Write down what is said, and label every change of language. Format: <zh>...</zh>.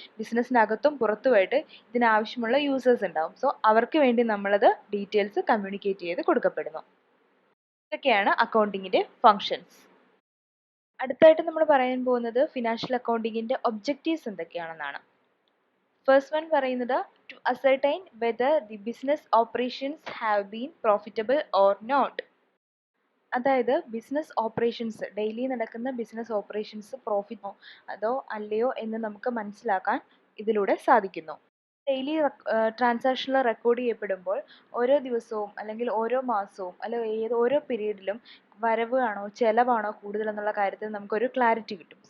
<ml>ബിസിനസ്സിനകത്തും പുറത്തുമായിട്ട് ഇതിനാവശ്യമുള്ള users ഉണ്ടാവും. So അവർക്ക് വേണ്ടി നമ്മളത് ഡീറ്റെയിൽസ് കമ്മ്യൂണിക്കേറ്റ് ചെയ്ത് കൊടുക്കപ്പെടുന്നു. ഇതൊക്കെയാണ് അക്കൗണ്ടിങ്ങിൻ്റെ ഫങ്ഷൻസ്. അടുത്തായിട്ട് നമ്മൾ പറയാൻ പോകുന്നത് ഫിനാൻഷ്യൽ അക്കൗണ്ടിങ്ങിൻ്റെ ഒബ്ജക്റ്റീവ്സ് എന്തൊക്കെയാണെന്നാണ്.</ml> <en>First one പറയുന്നത് to ascertain whether the business operations have been profitable or not.</en> <ml>അതായത് ബിസിനസ് ഓപ്പറേഷൻസ് ഡെയിലി നടക്കുന്ന ബിസിനസ് ഓപ്പറേഷൻസ് പ്രോഫിറ്റോ അതോ അല്ലയോ എന്ന് നമുക്ക് മനസ്സിലാക്കാൻ ഇതിലൂടെ സാധിക്കുന്നു. ഡെയിലി ട്രാൻസാക്ഷനിൽ റെക്കോർഡ് ചെയ്യപ്പെടുമ്പോൾ ഓരോ ദിവസവും അല്ലെങ്കിൽ ഓരോ മാസവും അല്ലെങ്കിൽ ഓരോ പീരീഡിലും വരവ് ആണോ ചെലവാണോ കൂടുതൽ എന്നുള്ള കാര്യത്തിൽ നമുക്കൊരു ക്ലാരിറ്റി കിട്ടും.</ml>